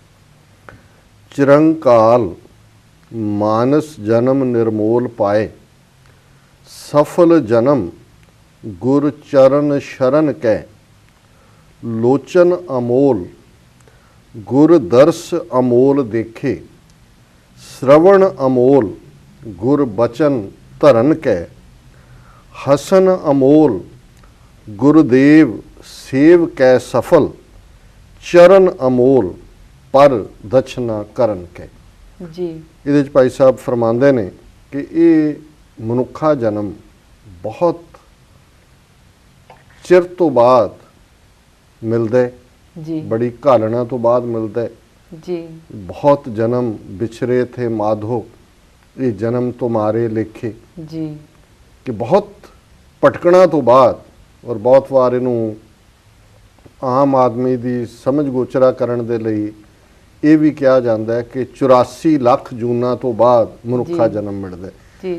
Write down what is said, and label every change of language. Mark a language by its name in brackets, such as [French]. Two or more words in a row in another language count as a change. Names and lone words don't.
[Punjabi] ਚਿਰੰਕਾਲ ਮਾਨਸ ਜਨਮ ਨਿਰਮੋਲ ਪਾਏ, ਸਫਲ ਜਨਮ ਗੁਰ ਚਰਨ ਸ਼ਰਨ ਕੈ, ਲੋਚਨ ਅਮੋਲ ਗੁਰ ਦਰਸ ਅਮੋਲ ਦੇਖੇ, [Hindi] श्रवण अमोल गुर बचन धरन कै, हसन अमोल गुरुदेव सेव कै सफल, चरण अमोल पर दक्षना करन कै जी। [Punjabi] ਇਹਦੇ 'ਚ ਭਾਈ ਸਾਹਿਬ ਫਰਮਾਉਂਦੇ ਨੇ ਕਿ ਇਹ ਮਨੁੱਖਾ ਜਨਮ ਬਹੁਤ ਚਿਰ ਤੋਂ ਬਾਅਦ ਮਿਲਦਾ ਜੀ, ਬੜੀ ਘਾਲਣਾ ਤੋਂ ਬਾਅਦ ਮਿਲਦਾ जी। [Hindi] बहुत जन्म बिछरे थे माधो, ये जन्म तुम्हारे लिखे जी। [Punjabi] ਕਿ ਬਹੁਤ ਭਟਕਣਾ ਤੋਂ ਬਾਅਦ ਔਰ ਬਹੁਤ ਵਾਰ ਇਹਨੂੰ ਆਮ ਆਦਮੀ ਦੀ ਸਮਝ ਗੋਚਰਾ ਕਰਨ ਦੇ ਲਈ [Hindi] ये भी कहा जाता है कि [Punjabi] 84 ਲੱਖ ਜੂਨਾਂ ਤੋਂ ਬਾਅਦ ਮਨੁੱਖਾ ਜਨਮ ਮਿਲਤਾ ਹੈ।